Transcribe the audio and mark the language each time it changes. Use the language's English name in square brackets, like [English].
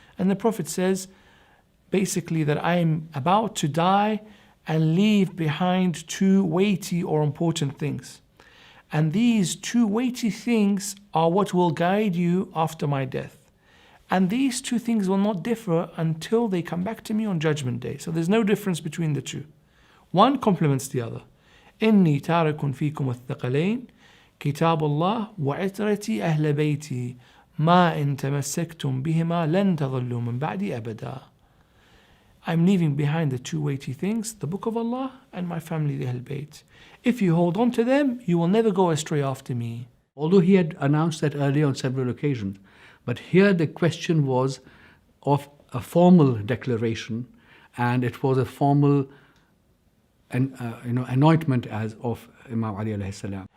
[English] And the Prophet says basically that I am about to die and leave behind two weighty or important things. And these two weighty things are what will guide you after my death. And these two things will not differ until they come back to me on Judgment Day. So there's no difference between the two. One complements the other. [Arabic] إني تارك فيكم الثقلين كتاب الله وعترتي أهل بيتي ما إن تمسكتم بهما لن تضلوا من بعدي أبدا. [English] I'm leaving behind the two weighty things, the Book of Allah and my family, the Ahl Bayt. If you hold on to them, you will never go astray after me. Although he had announced that earlier on several occasions, but here the question was of a formal declaration, and it was a formal anointment as of Imam Ali alayhi salam.